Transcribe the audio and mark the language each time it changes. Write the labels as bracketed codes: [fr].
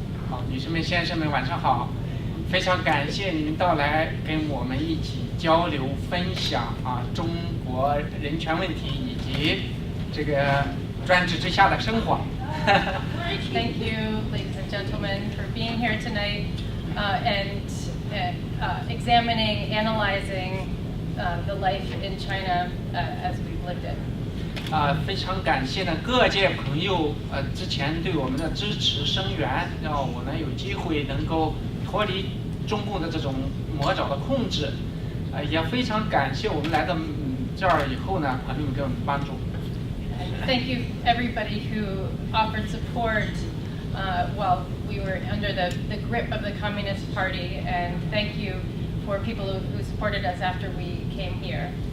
[zh] 好，女士们、先生们，晚上好！非常感谢你们到来，跟我们一起交流分享中国人权问题以及这个专制之下的生活。 [en] Thank you, ladies and gentlemen, for being here tonight and examining, analyzing the life in China as we've lived it. [zh] 非常感谢呢各界朋友之前对我们的支持声援，让我呢有机会能够脱离中共的这种魔爪的控制，也非常感谢我们来到这儿以后呢，朋友们给我们帮助。 [en] Thank you everybody who offered support while we were under the grip of the Communist Party, and thank you for people who supported us after we came here.